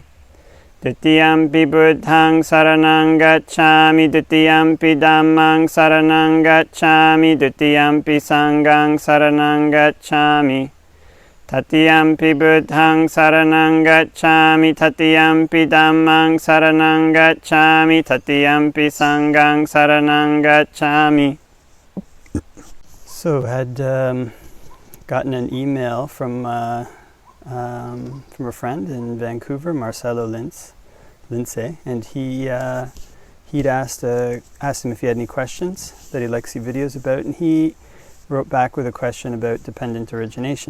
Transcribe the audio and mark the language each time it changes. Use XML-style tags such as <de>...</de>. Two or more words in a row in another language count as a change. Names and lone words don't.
<pi>Dutiyampi Buddhaṃ saraṇaṃ gacchāmi, Dutiyampi Dhammaṃ saraṇaṃ gacchāmi, Dutiyampi Saṅghaṃ saraṇaṃ gacchāmi. Tatiyampi Buddhaṃ saraṇaṃ gacchāmi, Tatiyampi Dhammaṃ saraṇaṃ gacchāmi, Tatiyampi Saṅghaṃ saraṇaṃ gacchāmi.</pi> <en>So had gotten an email from a friend in Vancouver, Marcelo Lince, and he'd asked him if he had any questions that he'd like to see videos about, and he wrote back with a question about dependent origination.</en>